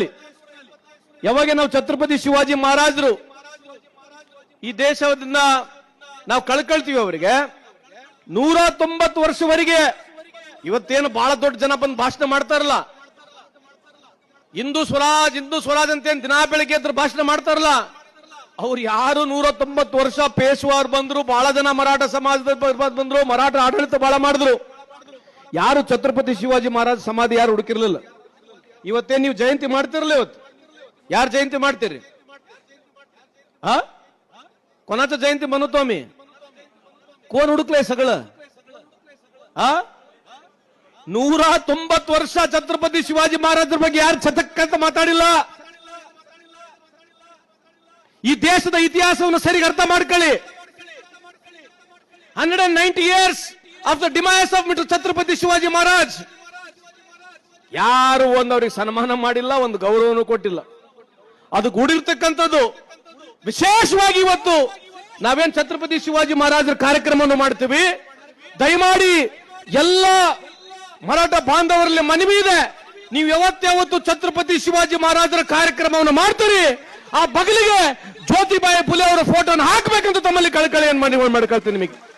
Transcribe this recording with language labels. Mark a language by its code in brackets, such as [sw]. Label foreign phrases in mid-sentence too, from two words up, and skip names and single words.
[kn] ಯಾವಾಗ ನಾವು ಛತ್ರಪತಿ ಶಿವಾಜಿ ಮಹಾರಾಜರು ಈ ದೇಶದಿಂದ ನಾವು ಕಳ್ಕೊಳ್ತೀವಿ, ಅವರಿಗೆ 190 ವರ್ಷವರೆಗೆ ಇವತ್ತೇನು ಬಹಳ ದೊಡ್ಡ ಜನ ಬಂದು ಭಾಷಣ ಮಾಡ್ತಾರಲ್ಲ, ಹಿಂದೂ ಸ್ವರಾಜ್ ಅಂತ ದಿನ ಬೆಳಿಗ್ಗೆ ಎದ್ರು ಭಾಷಣ ಮಾಡ್ತಾರಲ್ಲ, ಅವ್ರು ಯಾರು 190 ವರ್ಷ ಪೇಶ್ವಾರ್ ಬಂದ್ರು, ಬಹಳ ಜನ ಮರಾಠ ಸಮಾಜದ ಬಂದ್ರು, ಮರಾಠ ಆಡಳಿತ ಬಹಳ ಮಾಡಿದ್ರು. ಯಾರು ಛತ್ರಪತಿ ಶಿವಾಜಿ ಮಹಾರಾಜ್ ಸಮಾಧಿ ಯಾರು ಹುಡುಕಿರ್ಲಿಲ್ಲ. ಇವತ್ತೇನು ನೀವು ಜಯಂತಿ ಮಾಡ್ತಿರಲ್ಲ, ಇವತ್ತು ಯಾರು ಜಯಂತಿ ಮಾಡ್ತೀರಿ? [mr] कोणाचं जयंती म्हणतो आम्ही? कोण हुडकलंय सगळं? [kn] 190 ವರ್ಷ ಛತ್ರಪತಿ ಶಿವಾಜಿ ಮಹಾರಾಜರ ಬಗ್ಗೆ ಯಾರು ಚತಕ್ಕಂತ ಮಾತಾಡಿಲ್ಲ. ಈ ದೇಶದ ಇತಿಹಾಸವನ್ನು ಸರಿಗೆ ಅರ್ಥ ಮಾಡ್ಕೊಳ್ಳಿ. [en] 190 years of the demise of ಛತ್ರಪತಿ ಶಿವಾಜಿ ಮಹಾರಾಜ್. [kn] ಯಾರು ಒಂದವ್ರಿಗೆ ಸನ್ಮಾನ ಮಾಡಿಲ್ಲ, ಒಂದು ಗೌರವನು ಕೊಟ್ಟಿಲ್ಲ. ಅದು ಗೂಡಿರ್ತಕ್ಕಂಥದ್ದು. ವಿಶೇಷವಾಗಿ ಇವತ್ತು ನಾವೇನ್ ಛತ್ರಪತಿ ಶಿವಾಜಿ ಮಹಾರಾಜರ ಕಾರ್ಯಕ್ರಮವನ್ನು ಮಾಡ್ತೀವಿ, ದಯಮಾಡಿ ಎಲ್ಲ ಮರಾಠ ಬಾಂಧವರಲ್ಲಿ ಮನವಿ ಇದೆ, ನೀವು ಯಾವತ್ತಾವತ್ತು ಛತ್ರಪತಿ ಶಿವಾಜಿ ಮಹಾರಾಜರ ಕಾರ್ಯಕ್ರಮವನ್ನು ಮಾಡ್ತೀರಿ, ಆ ಬಗಲಿಗೆ ಜ್ಯೋತಿಬಾಯಿ ಫುಲೆ ಅವರ ಫೋಟೋನ ಹಾಕಬೇಕಂತ ತಮ್ಮಲ್ಲಿ ಕಳಕಳಿಯನ್ನು ಮನವಿ ಮಾಡ್ಕೊಳ್ತೀನಿ.